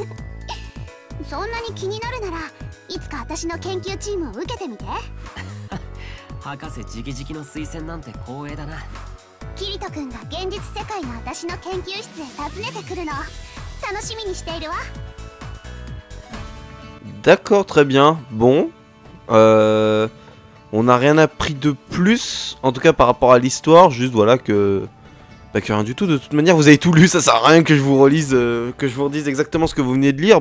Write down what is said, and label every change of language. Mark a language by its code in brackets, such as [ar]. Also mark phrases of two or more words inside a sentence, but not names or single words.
[ja] なそんなに気になるならいつか私の研究チームを受けてみて博士直々の推薦なんて光栄だな。キリト君が現実世界の私の研究室へ訪ねてくるの楽しみにしているわ。 [fr] D'accord, très bien. Bon, on n'a rien appris de plus, en tout cas par rapport à l'histoire, juste voilà que rien du tout. De toute manière, vous avez tout lu, ça sert à rien que je vous relise, que je vous redise exactement ce que vous venez de lire.